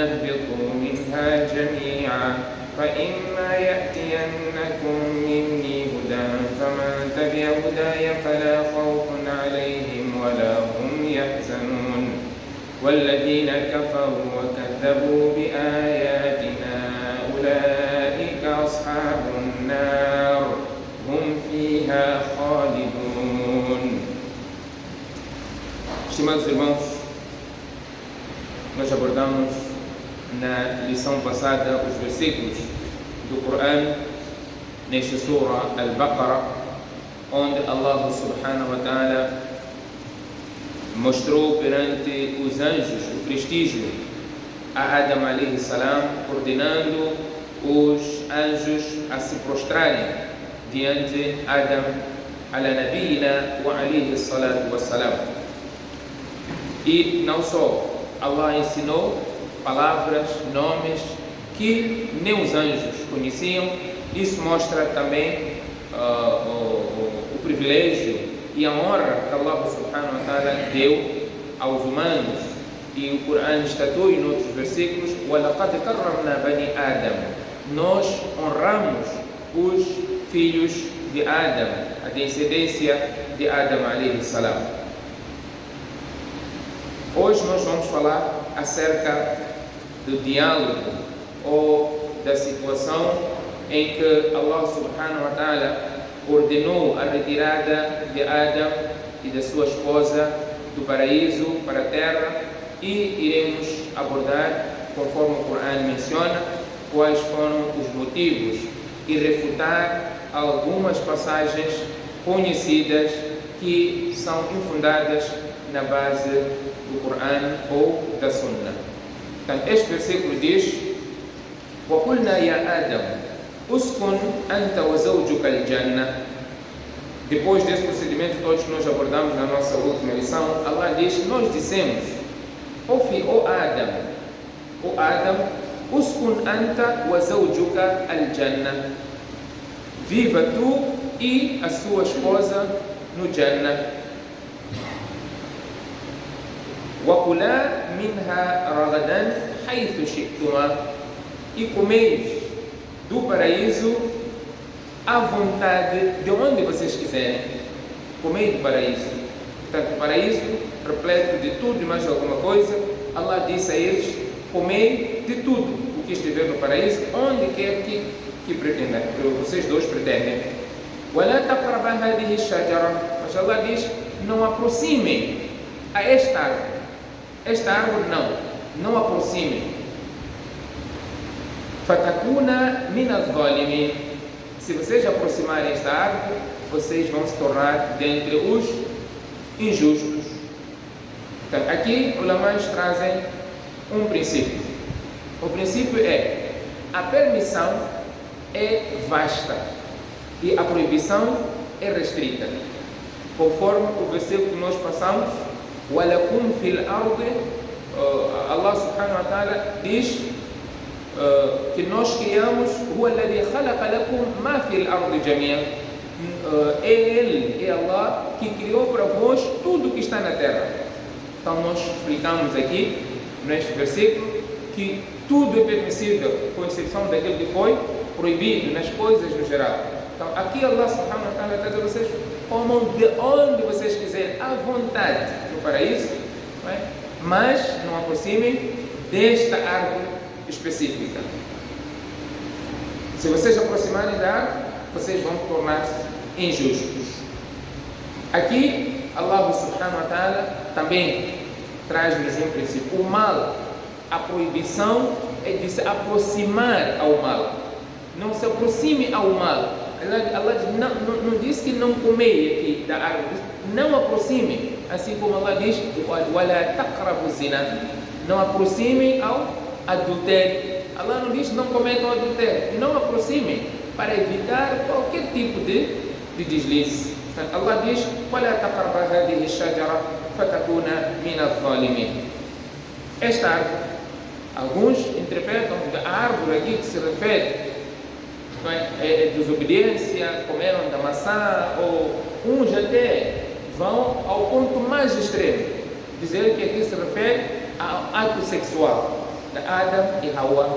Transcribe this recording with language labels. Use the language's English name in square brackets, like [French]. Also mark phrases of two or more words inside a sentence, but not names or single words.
[Arabic] اهبطوا منها جميعا فإما يأتينكم مني هدى فمن تبع هداي فلا خوف عليهم ولا هم يحزنون والذين كفروا وكذبوا بآياتنا أولئك أصحاب النار هم فيها خالدون. [Portuguese] Estimados irmãos, nós abordamos na lição passada os versículos do Corão nesta Surah Al-Baqarah, onde Allah [Arabic] سبحانه وتعالى [Portuguese] mostrou perante os anjos o prestígio a Adam [Arabic] عليه السلام, [Portuguese] ordenando os anjos a se prostrarem diante de Adam [Arabic] على نبينا وعليه الصلاة والسلام. [Portuguese] E não só Allah ensinou palavras, nomes que nem os anjos conheciam. Isso mostra também o privilégio e a honra que Allah [Arabic] سبحانه وتعالى [Portuguese] deu aos humanos. E o Corão estatua em outros versículos: [Arabic] وَلَقَدْ كَرَّمْنَا بَنِي آدَمَ. [Portuguese] Nós honramos os filhos de Adam, a descendência de Adam [Arabic] عليه السلام. [Portuguese] Hoje nós vamos falar acerca do diálogo ou da situação em que Allah subhanahu [Arabic] وتعالى [Portuguese] ordenou a retirada de Adam e da sua esposa do paraíso para a terra, e iremos abordar, conforme o Corão menciona, quais foram os motivos e refutar algumas passagens conhecidas que são infundadas na base do Corão ou da Sunna. Então, este versículo diz: [Arabic] وَقُلْنَا يَا آدَمُ أُسْكُنْ أَنْتَ وَزَوْجُكَ الْجَنَّةَ. [Portuguese] Depois desse procedimento todos que nós abordamos na nossa última lição, Allah diz: nós dissemos, ó Adam, [Arabic] أُسْكُنْ أَنْتَ وَزَوْجُكَ الْجَنَّةَ. [Portuguese] Viva tu e a sua esposa no Jannah. [Arabic] وَكُلَا مِنْهَا رَغَدًا حَيْثُ شِئْتُمَا. [Portuguese] E comeis do paraíso à vontade, de onde vocês quiserem. Comei do paraíso. Portanto, o paraíso repleto de tudo e mais alguma coisa. Allah disse a eles: comei de tudo o que estiver no paraíso, onde quer que pretendam, vocês dois pretendem. [Arabic] وَلَا تَقْرَبَا هَذِهِ الشَّجَرَةَ. [Portuguese] Mas Allah diz: não aproximem a esta árvore. Esta árvore não aproximem. [Arabic] فَتَكُونَ مِنَ الظَّالِمِينَ. [Portuguese] Se vocês aproximarem esta árvore, vocês vão se tornar dentre os injustos. Então, aqui os ulamãs trazem um princípio. O princípio é: a permissão é vasta e a proibição é restrita. Conforme o versículo que nós passamos, [Arabic] وَلَكُمْ فِي الْأَرْضِ, Allah سبحانه وتعالى [Portuguese] diz que nós criamos [Arabic] هُوَ الَّذِي خَلَقَ لَكُمْ مَا فِي الْأَرْضِ جَمِيعًا. [Portuguese] É Ele, é Allah, que criou para vós tudo que está na terra. Então nós explicamos aqui, neste versículo, que tudo é permissível, com exceção daquilo que foi proibido nas coisas no geral. Então aqui Allah [Arabic] سبحانه وتعالى [Portuguese] está dizendo: vocês comam de onde vocês quiserem, à vontade no paraíso, não é? Mas não aproximem desta árvore específica. Se vocês aproximarem da árvore, vocês vão tornar-se injustos. Aqui Allah [Arabic] سبحانه وتعالى [Portuguese] também traz-nos um princípio. O mal, a proibição é de se aproximar ao mal. Não se aproxime ao mal. Allah não diz que não comei aqui da árvore, não aproxime. Assim como Allah diz, [Arabic] وَلَا تَقْرَبُوا الزِّنَا, [Portuguese] não aproxime ao adultério. Allah não diz não cometam adultério, não aproxime, para evitar qualquer tipo de deslize. Portanto, Allah diz, [Arabic] وَلَا تَقْرَبَا هَذِهِ الشَّجَرَةَ فَتَكُونَ مِنَ الظَّالِمِينَ. [Portuguese] Esta árvore, alguns interpretam que a árvore aqui que se refere é desobediência, comeram da maçã, ou uns até vão ao ponto mais extremo, dizer que aqui se refere ao ato sexual de Adam e Hawa.